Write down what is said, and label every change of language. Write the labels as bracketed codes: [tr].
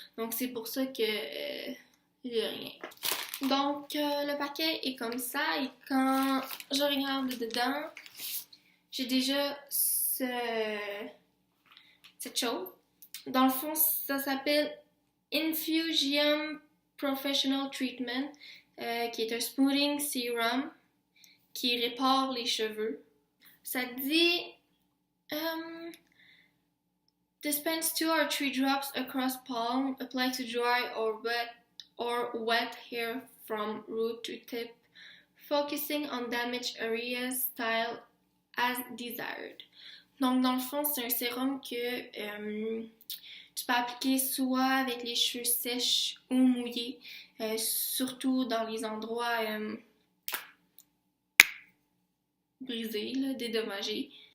[fr] Donc c'est pour ça que j'ai rien. Donc le paquet est comme ça, et quand je regarde dedans, j'ai déjà cette chose. Dans le fond, ça s'appelle Infusium Professional Treatment, qui est un smoothing serum qui répare les cheveux. Ça dit [en] dispense 2 or 3 drops across palm, apply to dry or wet hair from root to tip, focusing on damaged areas, style as desired. [fr] Donc dans le fond, c'est un sérum que tu peux appliquer soit avec les cheveux sèches ou mouillés, surtout dans les endroits brisés, là, dédommagés.